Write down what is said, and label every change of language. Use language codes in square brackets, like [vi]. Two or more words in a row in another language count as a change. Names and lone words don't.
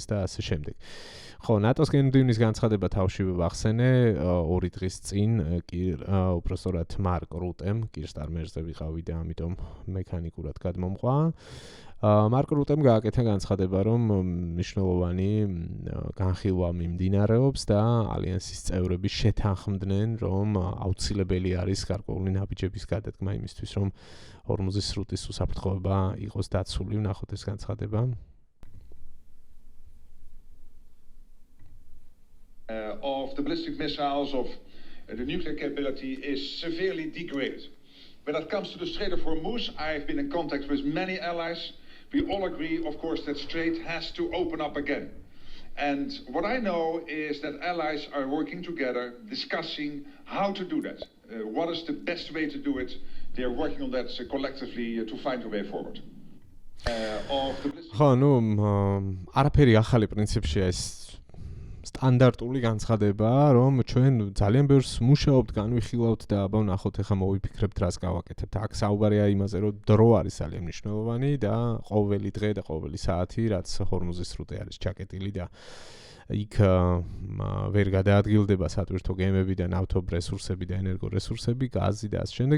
[ka] და ასე შემდეგ ხო ნატოს გენდივნის განცხადება თავშივე ვახსენე 2 დღის წინ უпростоრად მარკ რუტემ კირ სტარმერზე ვიყავი და ამიტომ მექანიკურად გადმომყვა მარკ რუტემ გააკეთა განცხადება რომ მნიშვნელოვანი განხილვა მიმდინარეობს და ალიანსის წევრები შეთანხმდნენ რომ აუცილებელი არის გარკვეული ნაბიჯების გადადგმა იმისთვის რომ ჰორმუზის სრუტის უსაფრთხოება იყოს დაცული ვნახოთ ეს განცხადება [en] of the ballistic missiles of the nuclear capability is severely degraded. When it comes to the Strait of Hormuz, I've been in contact with many allies. We all agree, of course, that Strait has to open up again. And what I know is that allies are working together, discussing how to do that. What is the best way to do it? They are working on that collectively to find a way forward. [ka] ხო, ნუ არაფერი ახალი პრინციპშია ეს სტანდარტული განცხადება, რომ ჩვენ ძალიან ბევრს მუშაობთ, განვიხილავთ და აბა ვნახოთ ახლა მოვიფიქრებთ რას გავაკეთებთ. აქ საუბარია იმაზე, რომ დრო არის ძალიან მნიშვნელოვანი და ყოველი დღე და ყოველი საათი, რაც ჰორმუზის სრუტე არის ჩაკეტილი და იქ ვერ გადაადგილდება სატვირთო გემები და ნავთობ რესურსები და ენერგო რესურსები, გაზი და ასე შემდეგ.